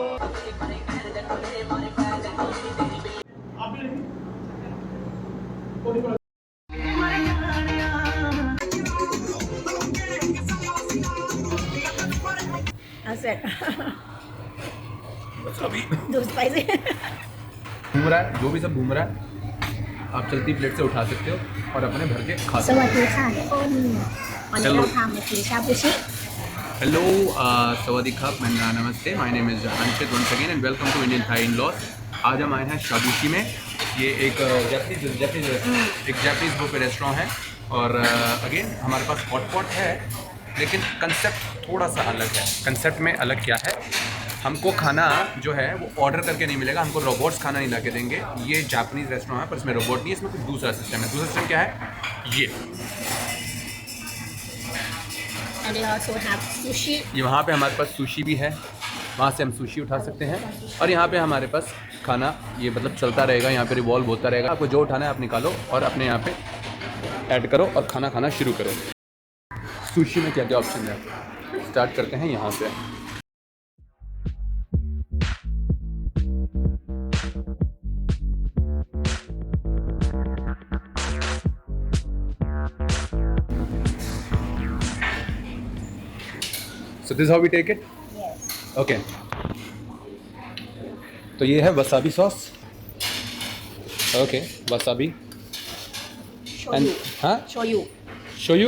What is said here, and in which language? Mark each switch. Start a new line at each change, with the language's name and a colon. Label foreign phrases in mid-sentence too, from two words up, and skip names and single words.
English: That's it.
Hindi: बस अभी
English: Too spicy.
Hindi: घूम रहा है, जो भी सब घूम रहा है आप चलती प्लेट से उठा सकते हो और अपने भर के खा
Thai: ส
Hindi: सकते
Thai: วั
Hindi: हो।
Thai: สดีค่ะทุกคนวันนี้เราพามากินชาบูชิ
English: hello
Thai: สวัสดีครับ
Hindi: मैं नमस्ते
English: my name is Anshit once again and welcome to Indian Thai in-laws.
Hindi: आज हम आए हैं शाबूशी में। ये एक
English: Japanese buffet restaurant
Hindi: है और अगेन हमारे पास
English: hot pot
Hindi: है, लेकिन कंसेप्ट थोड़ा सा अलग है। कंसेप्ट में अलग क्या है, हमको खाना जो है वो ऑर्डर करके नहीं मिलेगा, हमको रोबोट्स खाना नहीं ला के देंगे। ये
English: Japanese restaurant
Hindi: है पर इसमें रोबोट नहीं है, इसमें कुछ दूसरा सिस्टम है। दूसरा सिस्टम क्या है, ये
English: and they also have sushi
Hindi: वहाँ पे हमारे पास सुशी भी है, वहाँ से हम सुशी उठा सकते हैं और यहाँ पे हमारे पास खाना ये मतलब चलता रहेगा, यहाँ पे रिवॉल्व होता रहेगा। आपको जो उठाना है आप निकालो और अपने यहाँ पे ऐड करो और खाना खाना शुरू करो। सुशी में क्या क्या ऑप्शन है, स्टार्ट करते हैं यहाँ से।
English: So this is how we take it? yes
Hindi: Okay. तो ये है
English: wasabi sauce. okay wasabi and shoyu
Hindi: हाँ
English: shoyu
Hindi: शोयू।